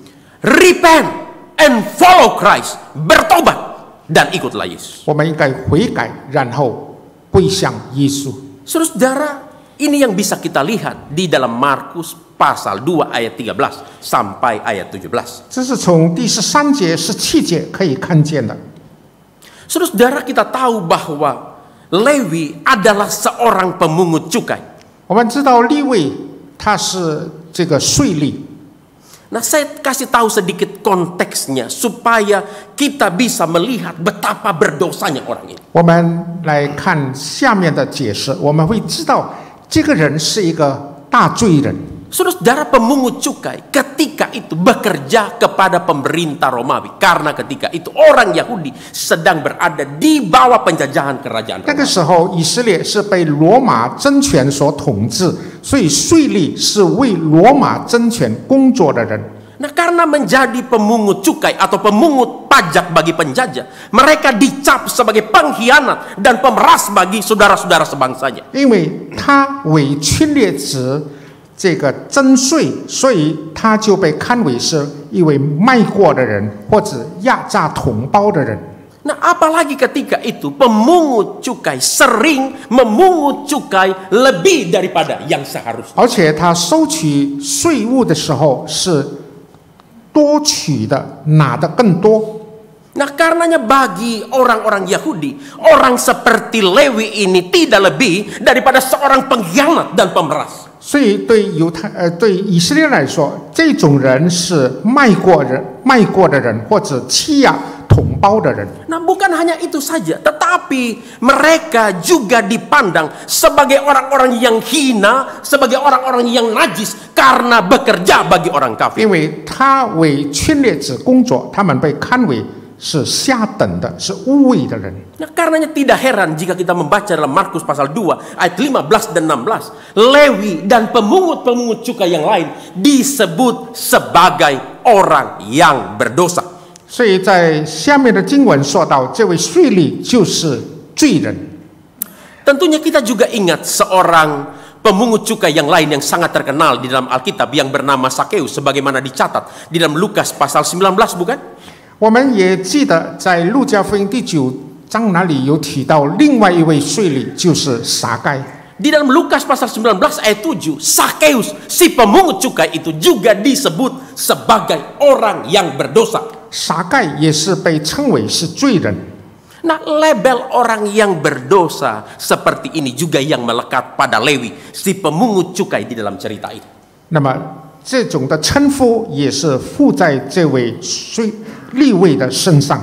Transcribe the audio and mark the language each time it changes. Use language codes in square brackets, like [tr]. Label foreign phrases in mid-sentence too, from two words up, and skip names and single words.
[en] Repent and follow Christ. [id] Bertobat dan ikutlah Yesus. [zh] 我们应该悔改，然后归向耶稣。 [id] Saudara, ini yang bisa kita lihat di dalam Markus pasal 2 ayat 13 sampai ayat 17. [zh] 这是从第13节、17节可以看见的。 [id] Saudara, kita tahu bahwa Lewi adalah seorang pemungut cukai. [zh] 我们知道利未他是这个税吏。 [id] Nah, saya kasih tahu sedikit konteksnya supaya kita bisa melihat betapa berdosanya orang ini. [zh] 我们来看下面的解释，我们会知道这个人是一个大罪人。 [id] Saudara, pemungut cukai ketika itu bekerja kepada pemerintah Romawi, karena ketika itu orang Yahudi sedang berada di bawah penjajahan kerajaan [zh] 那个 [id] Romawi. [zh] 时候，以色列是被罗马政权所统治，所以税吏是为罗马政权工作的人。 [id] Nah, karena menjadi pemungut cukai atau pemungut pajak bagi penjajah, mereka dicap sebagai pengkhianat dan pemeras bagi saudara-saudara sebangsanya. [zh] 因为他为侵略者这个征税，所以他就被看为是一位卖国的人或者压榨同胞的人。 [id] Nah, apalagi ketika itu pemungut cukai sering memungut cukai lebih daripada yang seharusnya. [zh] 而且他收取税务的时候是多取的，拿的更多。 [id] Nah, karenanya bagi orang-orang Yahudi, orang seperti Lewi ini tidak lebih daripada seorang pengkhianat dan pemeras. [zh] 所以对对以色列来说，这种人是卖国的人，或者欺压同胞的人。 [id] Nah, bukan hanya itu saja, tetapi mereka juga dipandang sebagai orang-orang yang hina, sebagai orang-orang yang najis karena bekerja bagi orang kafir. [zh] 因为他为侵略者工作，他们被看为是下等的，是污秽的人。 [id] Nah, karenanya tidak heran jika kita membaca dalam Markus pasal 2 ayat 15 dan 16, Lewi dan pemungut-pemungut cukai yang lain disebut sebagai orang yang berdosa. [zh] 所以在下面的经文说到，这位税吏就是罪人。 [id] Tentunya kita juga ingat seorang pemungut cukai yang lain yang sangat terkenal di dalam Alkitab yang bernama Sakeus, sebagaimana dicatat di dalam Lukas pasal 19, bukan? [zh] 我们也记得在路加福音第9章那里有提到另外一位税吏，就是撒该。 [id] Di dalam Lukas pasal 19 ayat 7, Sakeus si pemungut cukai itu juga disebut sebagai orang yang berdosa. [zh] 撒该也是被称为是罪人。 [id] Nah, label orang yang berdosa seperti ini juga yang melekat pada Lewi, si pemungut cukai di dalam cerita ini. [zh] 那么这种的称呼也是附在这位利未的身上。